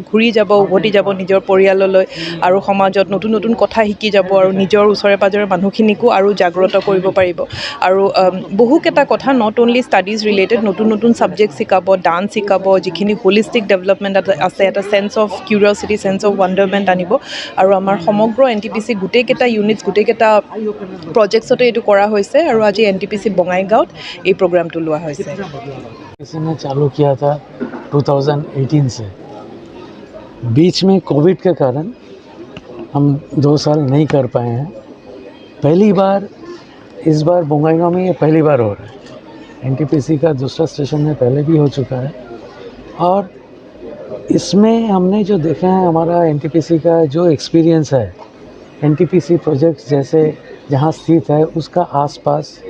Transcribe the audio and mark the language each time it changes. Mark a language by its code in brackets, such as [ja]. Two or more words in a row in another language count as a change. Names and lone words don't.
[as] ঘূৰি যাব উভতি যাব নিজৰ পৰিয়াললৈ আৰু সমাজত নতুন নতুন কথা শিকি যাব আৰু নিজৰ ওচৰে পাজৰে মানুহখিনিকো আৰু জাগ্ৰত কৰিব পাৰিব আৰু বহুকেইটা কথা [en] not only studies related [as] নতুন নতুন ছাবজেক্ট শিকাব, ডান্স শিকাব, যিখিনি [en] holistic development [as] আছে এটা [en] sense of curiosity, sense of wonderment [as] আনিব আৰু আমাৰ সমগ্ৰ এনটিপিচি গোটেইকেইটা ইউনিটছ গোটেইকেইটা প্ৰজেক্টছতে এইটো কৰা হৈছে আৰু আজি এনটিপিচি বঙাইগাঁৱত এই প্ৰগ্ৰামটো লোৱা হৈছে। [hi] इसने चालू किया था 2018 से। बीच में कोविड के कारण हम 2 साल नहीं कर पाए हैं। पहली बार इस बार बङाइगाँव में ये पहली बार हो रहा है। एनटीपीसी का दूसरा स्टेशन में पहले भी हो चुका है और इसमें हमने जो देखा है हमारा एनटीपीसी का जो एक्सपीरियंस है एनटीपीसी प्रोजेक्ट जैसे जहाँ स्थित है उसका आसपास